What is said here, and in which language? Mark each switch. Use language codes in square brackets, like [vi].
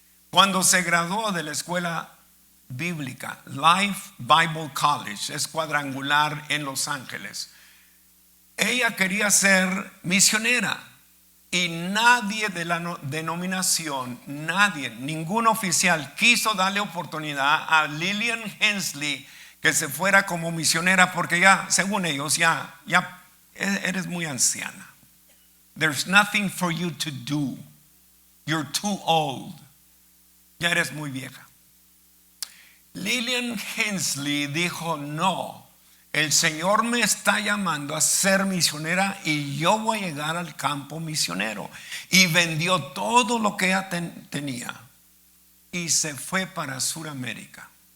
[es] Cuando se graduó de la escuela bíblica, Life Bible College, es cuadrangular en Los Ángeles, ella quería ser misionera y nadie de la denominación, ningún oficial quiso darle oportunidad a Lillian Hensley que se fuera como misionera, porque ya, según ellos, ya eres muy anciana. [en] There's nothing for you to do. You're too old. [es] Ya eres muy vieja. Lillian Hensley dijo, no, el Señor me está llamando a ser misionera y yo voy a llegar al campo misionero. Y vendió todo lo que ella tenía y se fue para Sudamérica.